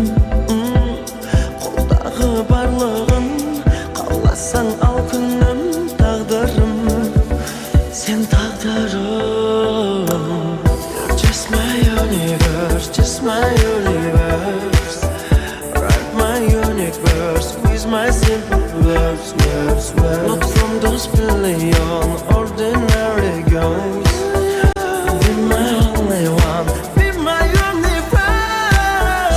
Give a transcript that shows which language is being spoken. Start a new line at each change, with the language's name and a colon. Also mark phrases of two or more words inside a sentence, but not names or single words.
Kazakh: Қолдағы барлығын қаласаң ал күнім, тағдырым сен тағдырым.
English: You're just my universe, just my universe. Write my universe with my simple words, words, words. Not from those billion ordinary girls. Be my only one, be my universe.